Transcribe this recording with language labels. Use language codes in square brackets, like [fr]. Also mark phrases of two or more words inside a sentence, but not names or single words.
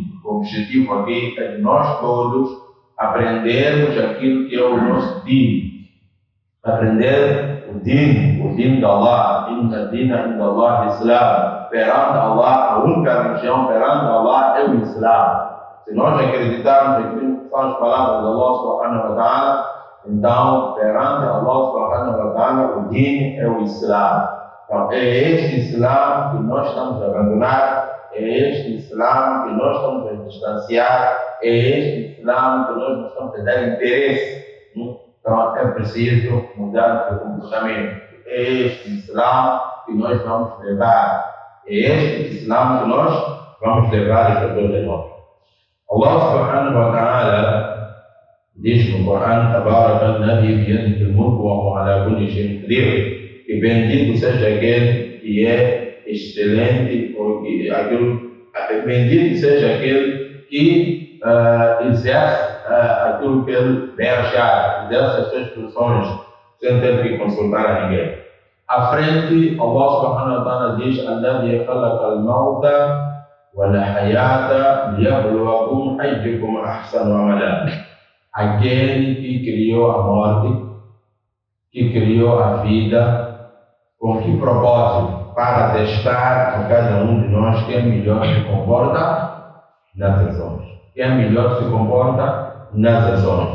[pt] O objetivo aqui é de nós todos aprendermos aquilo que é o nosso dino. Aprender o dino de Allah. [ar] إن الدين عند الله الإسلام. [pt] Perante Allah, a única religião perante Allah é o Islam. Se nós acreditarmos naquilo que são as palavras de [ar] الله سبحانه وتعالى, [pt] então perante [ar] الله سبحانه وتعالى [pt] o dino é o Islam. Então é este Islam que nós estamos a abandonar, é este Islam que nós estamos a distanciar, é este Islam que nós não estamos a dar interesse. Então é preciso mudar o comportamento. É este Islam que nós vamos levar. É este Islam que nós vamos levar as pessoas a nós. [ar] الله سبحانه وتعالى [pt] diz no Corão: [ar] تبارك الذي بيده الملك وهو على كل شيء قدير. [pt] E bendito seja aquele que é excelente, bendito seja aquele que exerce aquilo que ele bem achar, dessas suas expressões, sem ter que consultar a ninguém. À frente, [ar] الله سبحانه وتعالى [pt] diz: [ar] "الذي خلق الموت والحياة ليبلوكم أيكم أحسن عملا." [pt] Aquele que criou a morte, que criou a vida, com que propósito? Para testar a cada um de nós quem melhor se comporta nas ações. Quem melhor se comporta nas ações.